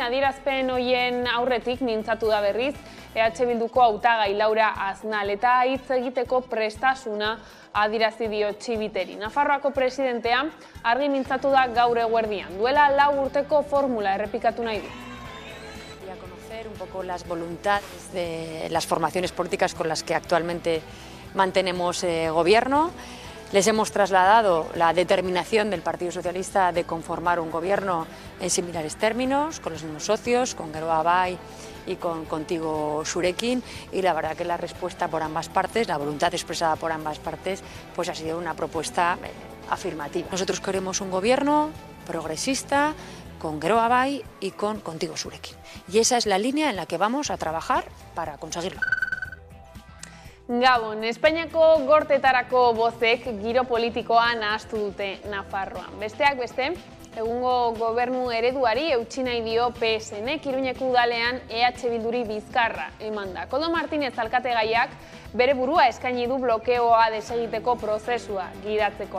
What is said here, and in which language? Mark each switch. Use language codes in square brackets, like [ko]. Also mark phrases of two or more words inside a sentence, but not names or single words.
[eu] Adierazpen horien aurretik mintzatu da berriz EH Bilduko hautagai Laura Aznal eta hitz egiteko prestasuna adierazi dio Txibiteri. Nafarroako presidentea argi mintzatu da gaur eguerdian. Duela 4 urteko formula errepikatu nahi du. [es] Y a conocer un poco las voluntades de las formaciones políticas con las que actualmente mantenemos gobierno. Les hemos trasladado la determinación del Partido Socialista de conformar un gobierno en similares términos, con los mismos socios, con Geroa Bai y contigo Zurekin, y la verdad que la respuesta por ambas partes, la voluntad expresada por ambas partes, pues ha sido una propuesta afirmativa. Nosotros queremos un gobierno progresista, con Geroa Bai y contigo Zurekin. Y esa es la línea en la que vamos a trabajar para conseguirlo. [eu] Gabon, Espainiako gortetarako bozek giro politikoa nahastu dute Nafarroan. Besteak beste, egungo gobernu ereduari eutsi nahi dio PSN, Iruñeko udalean EH Bilduri bizkarra eman da. Koldo Martínez alkategaiak bere burua eskaini du blokeoa desegiteko prozesua gidatzeko.